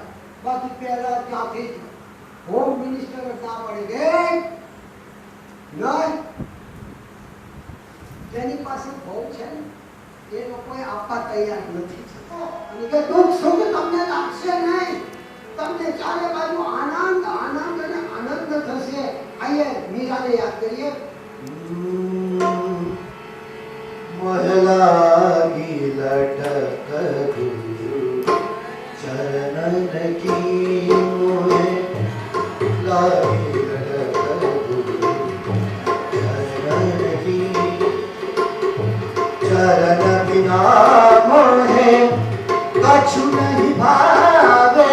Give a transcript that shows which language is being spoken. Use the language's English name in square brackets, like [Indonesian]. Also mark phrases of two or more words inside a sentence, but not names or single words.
[Gujarati] બાકી પહેલા ત્યાંથી જ [English] home minister [Gujarati] ના પડે નહીં. જેની પાસે બહુ છે ને એ લોકોએ આપવા તૈયાર નથી થતા. અને કે દુઃખ સુખ તમને લાગશે નહીં, તમને ચારે બાજુ આનંદ આનંદ અને આનંદ થશે. આઈએ મીરાને યાદ કરીએ. [Hindi] महलागी लटक गुरु चरण की मोहे लागी लटक गुरु चरण की चरण बिना मोहे कछु नहीं भावे.